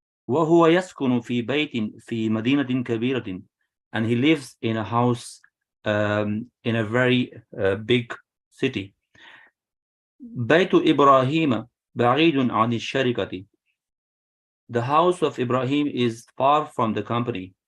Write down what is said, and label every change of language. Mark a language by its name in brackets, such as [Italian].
[Arabic] وهو يسكن في بيت في مدينة كبيرة, [English] and he lives in a house in a very big city. [Arabic] بيت إبراهيم بعيد عن الشركة. [English] The house of Ibrahim is far from the company.